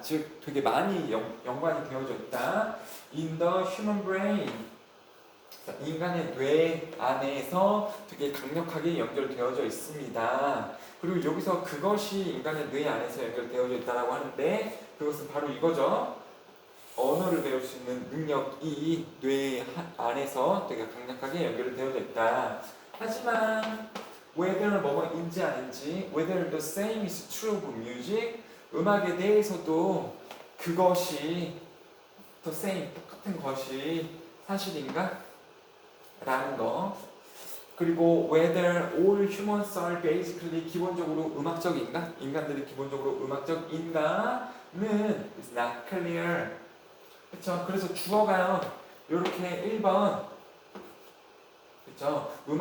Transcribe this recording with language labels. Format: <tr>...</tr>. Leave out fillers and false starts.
<ko>즉 되게 많이 연관이 되어져 있다.</ko> <en>in the human brain,</en> <ko>인간의 뇌 안에서 되게 강력하게 연결되어져 있습니다. 그리고 여기서 그것이 인간의 뇌 안에서 연결되어져 있다라고 하는데, 그것은 바로 이거죠. 언어를 배울 수 있는 능력이 뇌 안에서 되게 강력하게 연결되어져 있다. 하지만 whether 뭐뭐인지 아닌지,</ko> <en>whether the same is true of music,</en> <ko>음악에 대해서도 그것이</ko> <en>the same,</en> <ko>똑같은 것이 사실인가? 라는 거.</ko> <en>그리고 whether all humans are basically,</en> <ko>기본적으로 음악적인가? 인간들이 기본적으로 음악적인가는</ko> <en>is not clear.</en> <ko>그쵸? 그래서 주어가요, 요렇게 1번, 그쵸?</ko>